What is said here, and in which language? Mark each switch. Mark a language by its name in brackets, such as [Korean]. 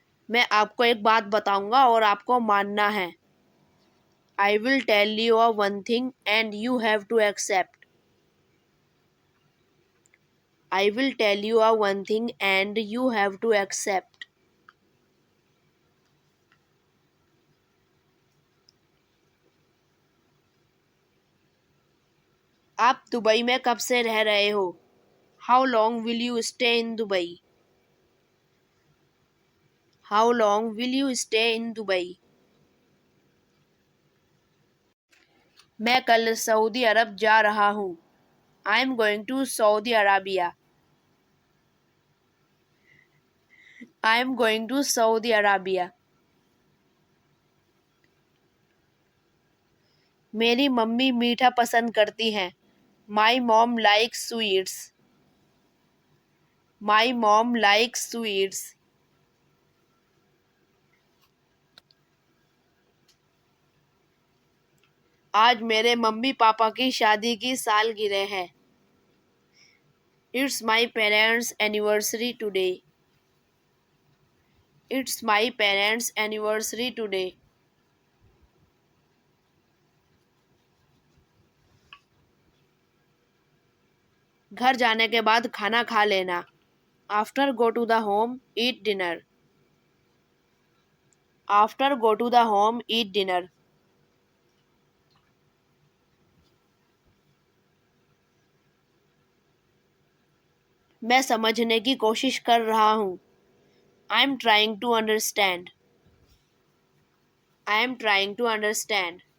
[Hindi] मैं आपको एक बात बताऊंगा और आपको मानना है. [English] I will tell you one thing and you have to accept. I will tell you one thing and you have to accept. [Hindi] आप दुबई में कब से रह रहे हो? [English] How long will you stay in Dubai? How long will you stay in Dubai? [Hindi] मैं कल Saudi अरब जा रहा हूँ. [English] I am going to Saudi Arabia. I am going to Saudi Arabia. [Hindi] मेरी मम्मी मीठा पसंद करती हैं. [English] My mom likes sweets. My mom likes sweets. [Hindi] आज मेरे मम्मी पापा की शादी की सालगिरह है. [English] It's my parents' anniversary today. It's my parents' anniversary today. [Hindi] घर जाने के बाद खाना खा लेना. [English] After go to the home, eat dinner. After go to the home, eat dinner. [Hindi] मैं समझने की कोशिश कर रहा हूँ. [English] I am trying to understand. I am trying to understand.